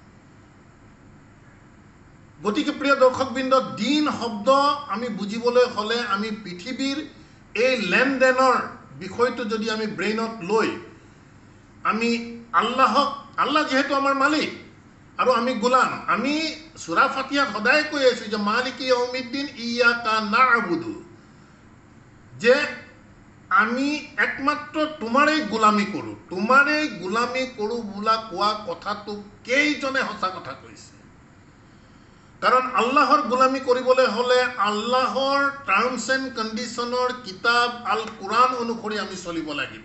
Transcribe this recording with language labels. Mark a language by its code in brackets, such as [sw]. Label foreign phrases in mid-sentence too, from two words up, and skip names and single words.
[as] গতিকে প্ৰিয় দৰ্শকবৃন্দ, দিন শব্দ আমি বুজিবলৈ হ'লে আমি পৃথিৱীৰ এই লেনদেনৰ বিষয়টো যদি আমি ব্ৰেইনত লৈ আমি আল্লাহ যিহেতু আমাৰ মালিক আৰু আমি গোলাম, আমি সূৰা ফাতিহাত সদায় কৈ আছোঁ যে [ar] مالك يوم الدين إياك نعبد, [as] যে আমি একমাত্ৰ তোমাৰেই গোলামী কৰোঁ। তোমাৰেই গোলামী কৰোঁ বোলা কোৱা কথাটো কেইজনে সঁচা কথা কৈছে? কাৰণ আল্লাহৰ গোলামী কৰিবলৈ হ'লে আল্লাহৰ [en] terms and conditions [as] কিতাপ আল কোৰাণ অনুসৰি আমি চলিব লাগিব।